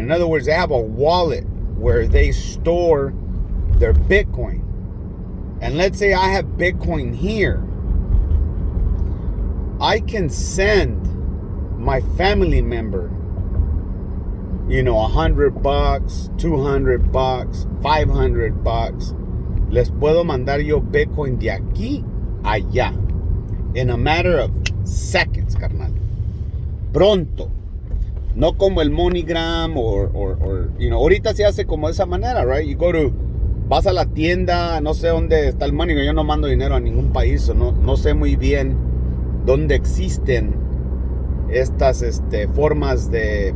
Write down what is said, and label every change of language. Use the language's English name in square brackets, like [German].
[English] In other words, they have a wallet where they store their Bitcoin. And let's say I have Bitcoin here. I can send my family member, $100, $200, $500. [Spanish] Les puedo mandar yo Bitcoin de aquí a allá. [English] In a matter of seconds, carnal. [Spanish] Pronto. No como el MoneyGram or ahorita se hace como de esa manera, right? Vas a la tienda, no sé dónde está el MoneyGram. Yo no mando dinero a ningún país, no sé muy bien dónde existen estas formas de...